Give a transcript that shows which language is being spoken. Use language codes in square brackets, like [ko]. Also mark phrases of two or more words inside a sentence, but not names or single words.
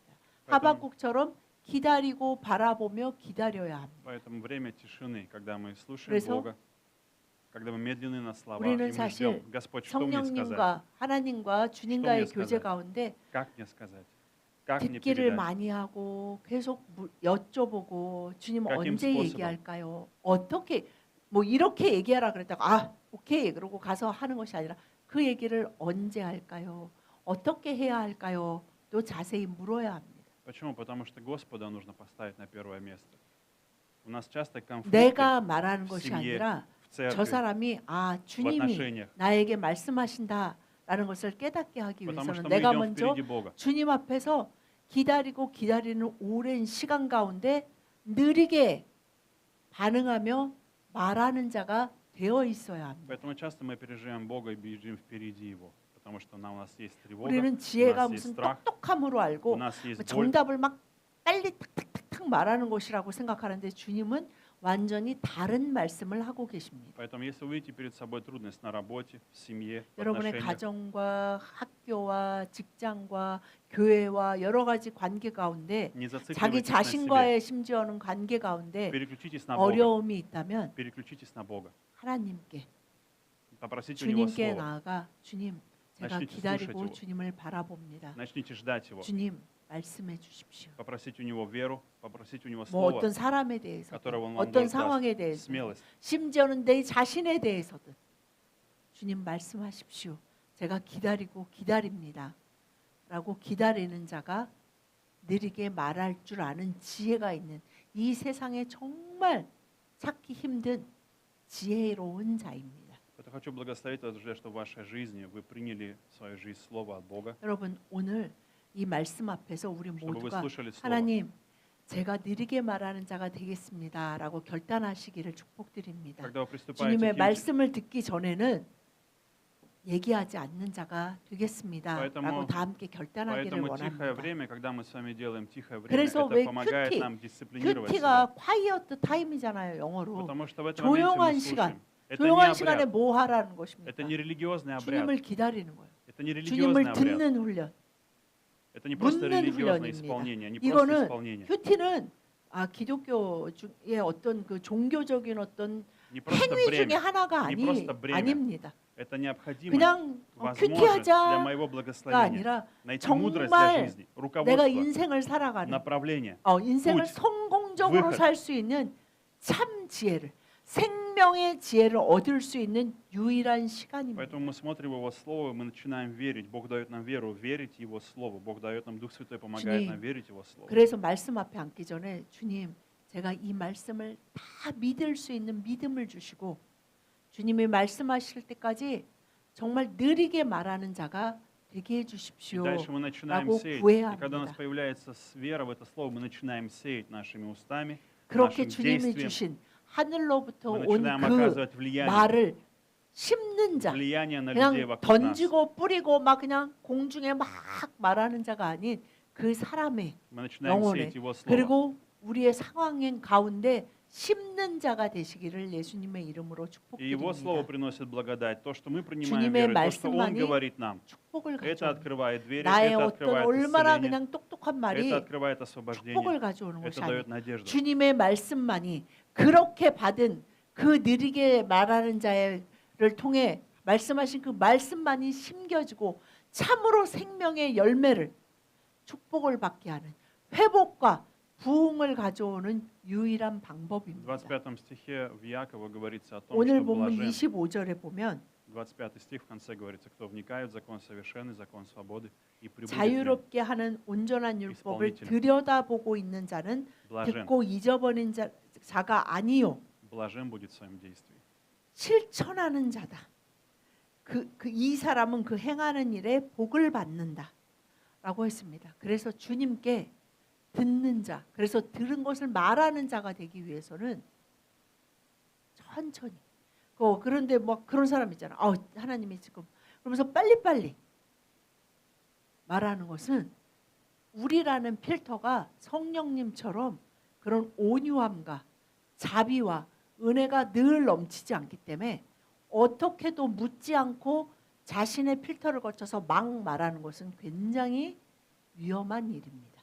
[ru] Поэтому, [ko] 하박국처럼 기다리고 바라보며 기다려야 합니다. [ru] поэтому время тишины, когда мы слушаем [ko] 그래서 [ru] Бога, когда мы медленны на слова, и [ko] 우리는 [ru] мы [ko] 사실 [ru] ждем, Господь, что мне сказать? [ko] 성령님과 하나님과 주님과의 [ru] что мне [ko] 교제 [ru] сказать? [ko] 가운데 [ru] Как мне сказать? Как мне [ko] 듣기를 [ru] передать? [ko] 많이 하고 계속 여쭤보고 주님 [ru] каким [ko] 언제 [ru] способом? [ko] 얘기할까요? 어떻게 뭐 이렇게 얘기하라 그랬다가 오케이 그러고 가서 하는 것이 아니라 그 얘기를 언제 할까요? 어떻게 해야 할까요? 또 자세히 물어야 합니다. [ru] Почему? Потому что Господа нужно поставить на первое место. У нас часто конфликты [ko] 내가 말하는 [ru] в [ko] 것이 [ru] семье, [ko] 아니라 [ru] в [ko] 저 [ru] церкви, [ko] 사람이 [ru] в [ko] 주님이 [ru] отношениях. [ko] 나에게 말씀하신다라는 것을 깨닫게 하기 [ru] Потому [ko] 위해서는 [ru] что мы [ko] 내가 [ru] идем [ko] 먼저 [ru] впереди Бога. [ko] 주님 앞에서 기다리고 기다리는 오랜 시간 가운데 느리게 반응하며 말하는 자가 되어 있어야 합니다. [ru] Поэтому часто мы опережаем Бога и бежим впереди Его, потому что у нас есть тревога, [ko] 우리는 [ru] у [ko] 지혜가 [ru] нас есть [ko] 무슨 [ru] страх, [ko] 똑똑함으로 [ru] у [ko] 알고 [ru] нас есть боль. [ko] 정답을 막 빨리 탁탁탁탁 말하는 것이라고 생각하는데 주님은 완전히 다른 말씀을 하고 계십니다. [ru] Поэтому если вы видите перед собой трудность на работе, в семье, в [ko] 여러분의 [ru] отношениях, [ko] 가정과 학교와 직장과 교회와 여러 가지 관계 가운데 [ru] не [ko] 자기 [ru] зацикливайтесь на себе. [ko] 자신과의 심지어는 관계 가운데 [ru] Переключитесь на Бога. [ko] 어려움이 있다면 [ru] Переключитесь на Бога. [ko] 하나님께 [ru] Попросите у Него [ko] 주님께 [ru] Слово. [ko] 나아가 주님 제가 [ru] Начните [ko] 기다리고 [ru] слушать его. [ko] 주님을 바라봅니다. [ru] Начните ждать Его. [ko] 주님 말씀해 주십시오. [ru] Попросите у Него веру, попросите у Него [ko] 뭐 [ru] Слово, [ko] 어떤 사람에 대해서 [ru] которого Он вам [ko] 어떤 [ru] может [ko] 상황에 [ru] даст. [ko] 대해서 [ru] Смелость. [ko] 심지어는 내 자신에 대해서든 주님 말씀하십시오. 제가 기다리고 기다립니다. 라고 기다리는 자가 느리게 말할 줄 아는 지혜가 있는 이 세상에 정말 찾기 힘든 지혜로운 자입니다. [ru] Это хочу благословить вас, друзья, что в вашей жизни вы приняли в свою жизнь Слово от Бога, [ko] 여러분 오늘 이 말씀 앞에서 우리 [ru] чтобы вы [ko] 모두가 [ru] слушали Слово. [ko] 하나님 제가 느리게 말하는 자가 되겠습니다. 라고 결단하시기를 축복드립니다. [ru] Когда вы приступаете [ko] 주님의 [ru] к этим- [ko] 말씀을 듣기 전에는 얘기하지 않는 자가 되겠습니다. [ru] Поэтому- [ko] 라고 다 함께 결단하기를 [ru] Поэтому тихое [ko] 원합니다. [ru] время, когда мы с вами делаем тихое время, [ko] 그래서 [ru] это [ko] 왜 [ru] помогает [ko] 큐티, [ru] нам дисциплинировать себя. [ko] 큐티가 [en] quiet time [ko] 이잖아요, 영어로. [ru] Потому что в этом [ko] 조용한 [ru] моменте мы [ko] 시간, [ru] слушаем. Это не [ko] 조용한 시간에 [ru] обряд, [ko] 뭐 하라는 것입니까? [ru] это не религиозный обряд, [ko] 주님을 기다리는 거예요. [ru] это не [ko] 주님을 [ru] религиозный обряд, [ko] 듣는 훈련. [ru] это не просто [ko] 묻는 [ru] религиозное [ko] 훈련입니다. [ru] исполнение, не просто [ko] 이거는 [ru] исполнение, [ko] 큐티는 기독교 중에 어떤 그 종교적인 어떤 [ru] не просто [ko] 행위 중에 [ru] бремя, [ko] 하나가 [ru] не просто бремя. [ko] 아닙니다. [ru] это необходимость, [ko] 그냥 [ru] возможность для [ko] 큐티하자가 [ru] моего благословения, [ko] 아니라 [ru] найти мудрость [ko] 정말 [ru] для жизни, [ko] 내가 [ru] руководство, [ko] 인생을 살아가는 [ru] направление. [ko] 인생을 [ru] pуть, [ko] 성공적으로 [ru] выход. [ko] 살 수 있는 참 지혜를 생명의 지혜를 얻을 수 있는 유일한 시간입니다. [ru] Поэтому мы смотрим Его Слово, мы начинаем верить. Бог дает нам веру, верить Его Слову. Бог дает нам, Дух Святой помогает [ko] 주님, [ru] нам верить Его Слову. [ko] 그래서 말씀 앞에 앉기 전에 주님 제가 이 말씀을 다 믿을 수 있는 믿음을 주시고 주님이 말씀하실 때까지 정말 느리게 말하는 자가 되게 [ru] И [ko] 해주십시오. [ru] дальше мы начинаем [ko] 라고 [ru] сеять. [ko] 구해야 [ru] И когда у нас [ko] 합니다. [ru] появляется вера в это Слово, мы начинаем сеять нашими устами, [ko] 그렇게 [ru] нашим [ko] 주님이 [ru] действием. [ko] 주신 하늘로부터 [ru] Мы [ko] 온 [ru] начинаем [ko] 그 [ru] оказывать влияние, [ko] 말을 심는 자 [ru] влияние на людей [ko] 그냥 [ru] вокруг нас. [ko] 던지고 뿌리고 막 그냥 공중에 막 말하는 자가 아닌 그 사람의 [ru] Мы начинаем [ko] 영혼에 [ru] сеять Его Слово. [ko] 그리고 우리의 상황인 가운데 심는 자가 되시기를 예수님의 이름으로 [ru] И Его Слово [ko] 축복드립니다. [ru] приносит благодать. То, что мы принимаем [ko] 주님의 [ru] верой, то, что Он [ko] 말씀만이 [ru] говорит нам, [ko] 축복을 [ru] это [ko] 가져오는 [ru] открывает двери, [ko] 나의 [ru] это [ko] 어떤 [ru] открывает [ko] 얼마나 [ru] исцеление, [ko] 그냥 똑똑한 말이 [ru] это открывает освобождение, [ko] 축복을 가져오는 것이 [ru] это [ko] 아니에요. [ru] дает надежду. [ko] 주님의 말씀만이 그렇게 받은 그 느리게 말하는 자를 통해 말씀하신 그 말씀만이 심겨지고 참으로 생명의 열매를 축복을 받게 하는 회복과 부흥을 가져오는 유일한 [ru] В [ko] 방법입니다. [ru] 25 стихе в Иакова говорится о том, [ko] 오늘 [ru] что [ko] 본문 [ru] блажен. [ko] 25절에 보면 [ru] 25 стих в конце говорится, кто вникает в закон совершенный, закон свободы и пребудет в нем. [ko] 자유롭게 하는 온전한 율법을 [ru] исполнителем. [ko] 들여다보고 있는 자는 [ru] Блажен, [ko] 듣고 잊어버린 자가 아니요 [ru] блажен будет в своем действии. [ko] 실천하는 자다. 이 사람은 그 행하는 일에 복을 받는다라고 했습니다. 그래서 주님께 듣는 자, 그래서 들은 것을 말하는 자가 되기 위해서는 천천히. 그런데 뭐 그런 사람 있잖아. 하나님이 지금 그러면서 빨리빨리 말하는 것은 우리라는 필터가 성령님처럼 그런 온유함과 자비와 은혜가 늘 넘치지 않기 때문에 어떻게도 묻지 않고 자신의 필터를 거쳐서 막 말하는 것은 굉장히 위험한 일입니다.